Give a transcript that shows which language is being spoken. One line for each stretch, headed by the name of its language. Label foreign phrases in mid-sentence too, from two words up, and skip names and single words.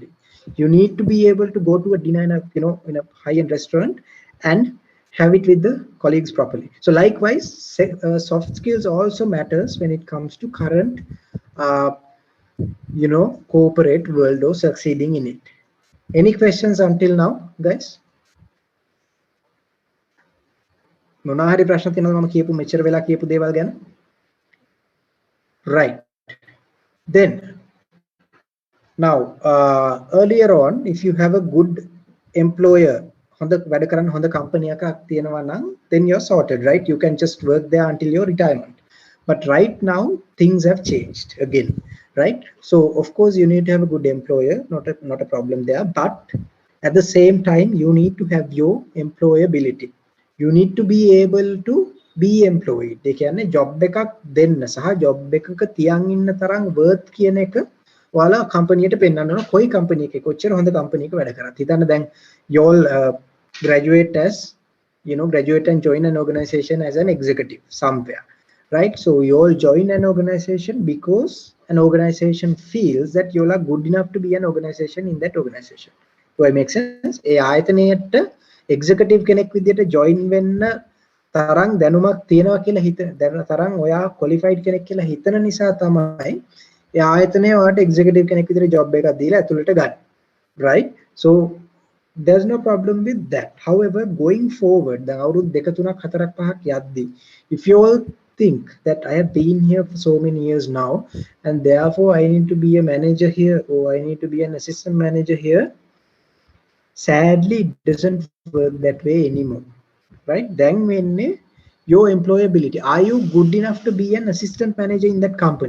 English: You need to be able to go to a dinner in a high-end restaurant and have it with the colleagues properly. So likewise, soft skills also matters when it comes to current corporate world or succeeding in it. Any questions until now, guys?
Sinhala: මොනවා හරි ප්‍රශ්න තියෙනවද මම කියපු මෙච්චර වෙලා කියපු දේවල් ගැන?
English: Right. Then now earlier on, if you have a good employer,
Sinhala: හොඳ වැඩ කරන හොඳ company එකක් තියෙනවා නම්,
English: then you're sorted, right? You can just work there until your retirement. But right now things have changed again, right? So of course you need to have a good employer, not a problem there, but at the same time you need to have your employability. You need to be able to be employed.
Sinhala: ඒ කියන්නේ job එකක් දෙන්න සහ job එකක තියන් ඉන්න තරම් worth කියන එක ඔයාලා company එකට පෙන්නන්න ඕන. කොයි company එකේ කොච්චර හොඳ company එක වැඩ කරත්. හිතන්න දැන්
English: you all graduate and join an organization as an executive somewhere, right? So you all join an organization because an organization feels that you all are good enough to be an organization in that organization. Do I make sense?
Sinhala: ඒ ආයතනයට executive කෙනෙක් විදියට join වෙන්න තරම් දැනුමක් තියෙනවා කියලා තරම් ඔයා qualified කෙනෙක් කියලා හිතන නිසා තමයි ඒ ආයතනය ඔයාට executive කෙනෙක් විදියට job එකක් දීලා ඇතුළට ගන්න.
English: Right? So there's no problem with that. However, going forward,
Sinhala: දැන් අවුරුදු 2 3ක් 4ක් 5ක් යද්දී,
English: if you all think that I have been here for so many years now and therefore I need to be a manager here or I need to be an assistant manager here, sadly it doesn't work that way anymore, right? Then when your employability, are you good enough to be an assistant manager in that company?